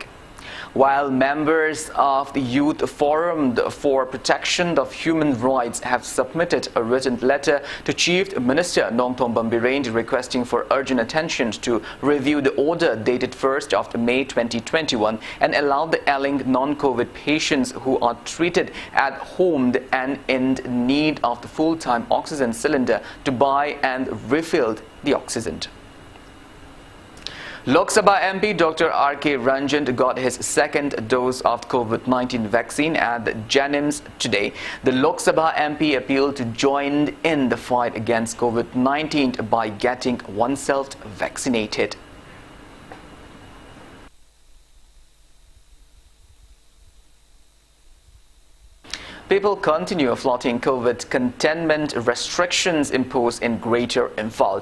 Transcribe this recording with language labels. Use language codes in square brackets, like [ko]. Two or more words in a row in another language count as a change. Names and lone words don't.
[en] While members of the Youth Forum for Protection of Human Rights have submitted a written letter to Chief Minister Nongthom Bambiren requesting for urgent attention to review the order dated 1st of May 2021 and allow the ailing non-COVID patients who are treated at home and in need of the full-time oxygen cylinder to buy and refill the oxygen. Lok Sabha MP Dr. R.K. Ranjan got his second dose of COVID-19 vaccine at Janims today. The Lok Sabha MP appealed to join in the fight against COVID-19 by getting oneself vaccinated. People continue flouting COVID containment restrictions imposed in Greater Imphal.